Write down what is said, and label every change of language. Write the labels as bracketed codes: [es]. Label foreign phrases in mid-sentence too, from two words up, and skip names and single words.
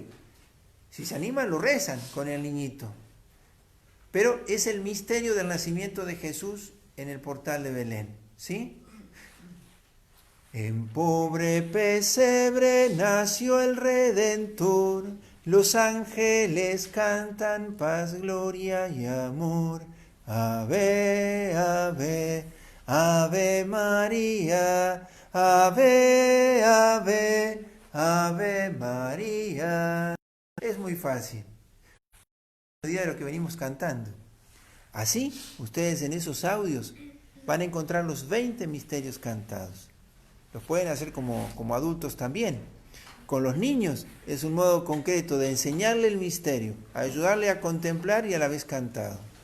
[es] Si se animan, lo rezan con el niñito. Pero es el misterio del nacimiento de Jesús en el portal de Belén, ¿sí? En pobre pesebre nació el Redentor, los ángeles cantan paz, gloria y amor. Ave, ave, ave María, ave, ave, ave María. Es muy fácil. De lo que venimos cantando. Así, ustedes en esos audios van a encontrar los 20 misterios cantados. Los pueden hacer como adultos también. Con los niños es un modo concreto de enseñarle el misterio, ayudarle a contemplar y a la vez cantado.